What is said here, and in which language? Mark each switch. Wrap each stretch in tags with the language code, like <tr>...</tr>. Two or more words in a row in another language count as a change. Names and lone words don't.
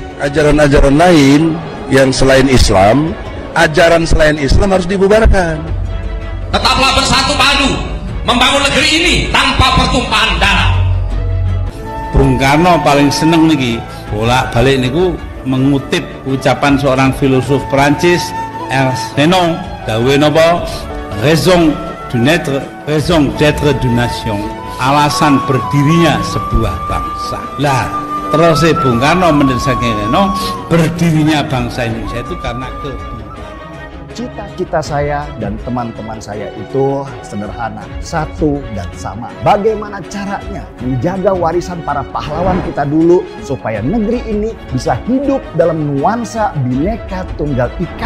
<id>Ajaran-ajaran lain yang selain Islam, ajaran selain Islam harus dibubarkan. Tetaplah bersatu padu membangun negeri ini tanpa pertumpahan darah. Bung Karno</id> <jv>paling seneng niki bolak-balik niku</jv> <id>mengutip ucapan seorang filosof Prancis,</id> <jv>Ernst Renan, dawe napa?</jv> <fr>Raison d'être d'une nation.</fr> <id>Alasan berdirinya sebuah bangsa. Lah, terus Bung Karno mendesakan Renan, berdirinya bangsa Indonesia itu karena kebinekaan. Cita-cita saya dan teman-teman saya itu sederhana, satu dan sama. Bagaimana caranya menjaga warisan para pahlawan kita dulu supaya negeri ini bisa hidup dalam nuansa Bhinneka Tunggal Ika.</id>